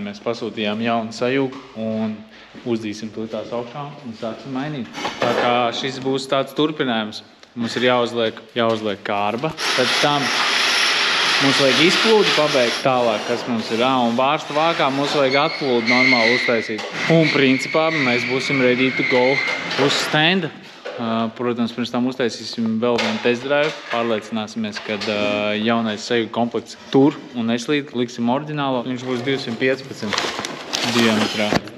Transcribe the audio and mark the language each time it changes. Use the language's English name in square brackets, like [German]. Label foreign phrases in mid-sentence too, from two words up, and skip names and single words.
[Latvian] Mēs pasūtījām jaunu sajūgu un uzdīsim to tās augšā un sāksim mainīt. Tā kā šis būs tāds turpinājums. Mums ir jāuzliek kārba, pēc tam mums vajag izplūdu pabeigt tālāk, kas mums ir. Un vārsta vākā mums vajag atplūdu normāli uztaisīt. Un principā mēs būsim [English] ready to go [Latvian] uz stenda. Protams, pirms tam uztaisīsim vēl vienu [English] test drive. [Latvian] Pārliecināsimies, ka jaunais sajūgu komplekts tur un neslīd. Liksim oriģinālo. Viņš būs 215 diametrā.